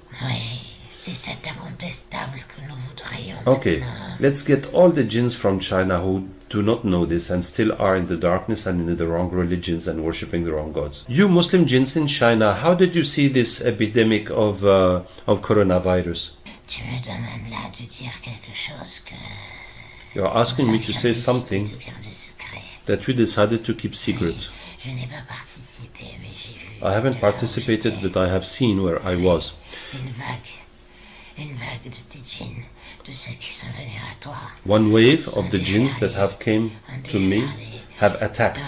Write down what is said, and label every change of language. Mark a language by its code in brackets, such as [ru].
[fr] Oui, c'est cet incontestable que nous voudrions. [en] Okay, [fr] maintenant. [en] let's get all the jinns from China who do not know this and still are in the darkness and in the wrong religions and worshipping the wrong gods. You Muslim jinns in China, how did you see this epidemic of coronavirus? [fr] Tu me demandes là de dire quelque chose que. [en] You're asking me to say something [fr] De garder secret. [en] that we decided to keep secret. [fr] Je n'ai pas participé, mais j'ai vu. [en] I haven't participated, but I have seen where I was. [fr] Une vague de tes djinns, de ceux qui sont venus à toi. [en] One wave of the jinns that have came to me have attacked.